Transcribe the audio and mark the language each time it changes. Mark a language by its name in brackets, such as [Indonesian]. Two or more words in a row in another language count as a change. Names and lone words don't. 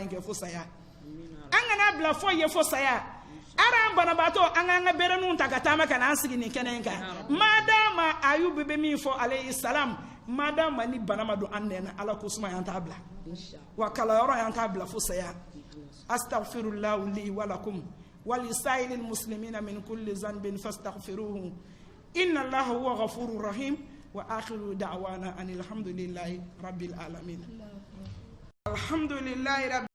[Bambara] in kɛ fo saya an kana bila foyi ye fo saya ara an banabaatɔ an k'an ka bereninw ta ka taama ka n'an sigi nin kɛnɛ in kan madama Ayubu bɛ min fɔ [Arabic] عليه السلام [Bambara] madama ni bana ma don an nɛn na Ala ko suma y'an t'a bila wa kalanyɔrɔ y'an t'a bila fo saya [Arabic] أستغفر الله لي ولكم ولسائر المسلمين من كل ذنب فاستغفروه إن الله هو الغفور الرحيم وآخر دعوانا أن الحمد لله رب العالمين الحمد لله